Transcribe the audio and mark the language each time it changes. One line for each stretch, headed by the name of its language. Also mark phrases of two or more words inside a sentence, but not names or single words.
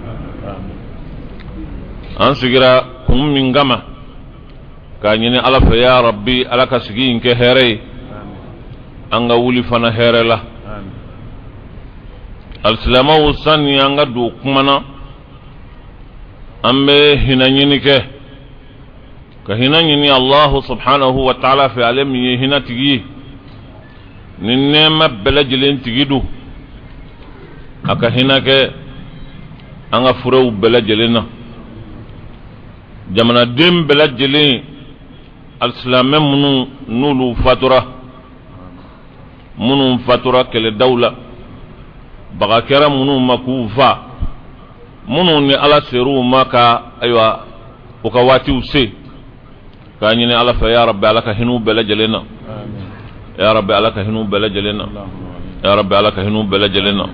Bambara: an sigira kun min kama ka ɲini ala fɛ
Arabic: يا ربي
Bambara: ala ka sigi in kɛ hɛrɛ ye an ka wuli fana hɛrɛ la. alsilamaw sani an ka don kuma na an bɛ hinɛ ɲini kɛ ka hinɛ ɲini
Arabic: الله سبحانه وتعالى
Bambara: fɛ ale min ye hinɛ tigi ye ni nɛɛma bɛɛ lajɛlen tigi don a ka hinɛ kɛ an ka furew bɛɛ lajɛlen na. jamanaden bɛɛ lajɛlen alsilamɛ minnu n'olu fatura kɛlɛdaw la baga kɛra minnu ma k'u fa minnu ni ala ser'u ma ka ayiwa u ka waatiw se k'a ɲini ala fɛ
Arabic: يا ربي
Bambara: ala ka hin'u bɛɛ lajɛlen na,
Arabic: يا ربي
Bambara: ala ka hin'u bɛɛ lajɛlen na,
Arabic: يا ربي
Bambara: ala ka hin'u bɛɛ lajɛlen na.